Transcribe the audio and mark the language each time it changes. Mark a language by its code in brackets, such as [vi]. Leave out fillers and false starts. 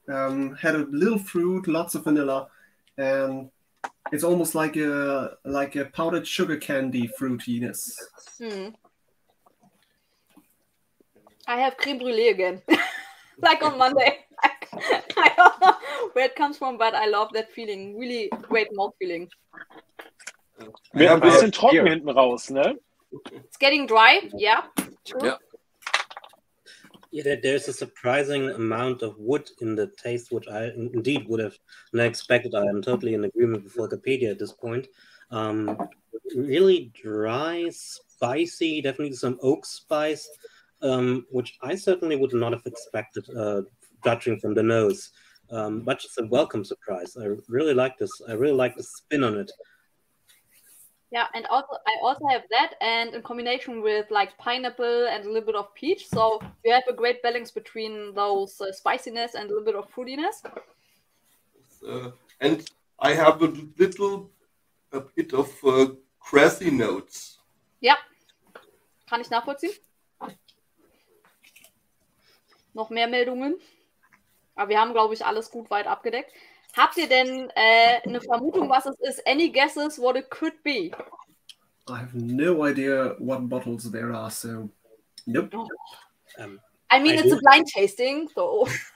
[en] Had a little fruit, lots of vanilla, and it's almost like a powdered sugar candy fruitiness. I have creme brulee again, like on Monday. I don't know where it comes from, but I love that feeling. Really great mouth feeling. [de] Wird ein bisschen trocken hinten raus, ne? [en] It's getting dry, yeah. True. Yeah. Yeah, there's a surprising amount of wood in the taste, which I indeed would have not expected. I am totally in agreement with Wikipedia at this point. Really dry, spicy, definitely some oak spice, which I certainly would not have expected, judging from the nose. But it's a welcome surprise. I really like this. I really like the spin on it. Yeah, and I also have that, and in combination with like pineapple and a little bit of peach, so you have a great balance between those spiciness and a little bit of fruitiness. And I have a bit of grassy notes. [de] Ja, kann ich nachvollziehen. Noch mehr Meldungen, aber wir haben, glaube ich, alles gut weit abgedeckt. Habt ihr denn eine Vermutung, was es ist? [en] Any guesses what it could be? I have no idea what bottles there are, so nope. I mean, it's a blind tasting, so.